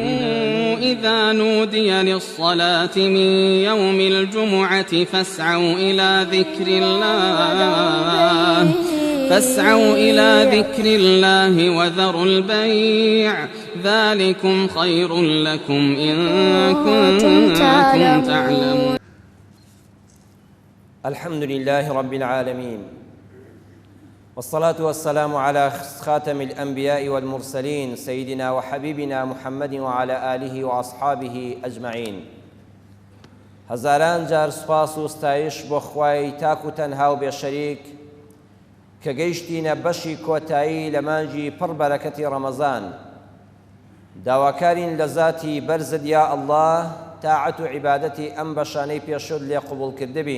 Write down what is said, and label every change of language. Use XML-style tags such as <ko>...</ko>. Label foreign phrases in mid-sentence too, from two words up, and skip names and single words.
<ar>إذا نودي للصلاة من يوم الجمعة فاسعوا إلى ذكر الله وذروا البيع ذلكم خير لكم إن كنتم تعلمون. الحمد لله رب العالمين، والصلاة والسلام على خاتم الأنبياء والمرسلين سيدنا وحبيبنا محمد وعلى آله وأصحابه أجمعين.</ar> <ckb>هزاران جار سپاس و ستایش بۆ خوای تاک و تەنها و بێشەریک کە گەیشتینە بەشی کۆتایی لە مانجی پڕ بەرەکەتی ڕەمەزان. داواکارین لە ذاتی بەرزت یا ئەڵڵاه تاعەت و عیبادەتی ئەم بەشانەی پێشوت لێ قبوڵ کردبین.</ckb>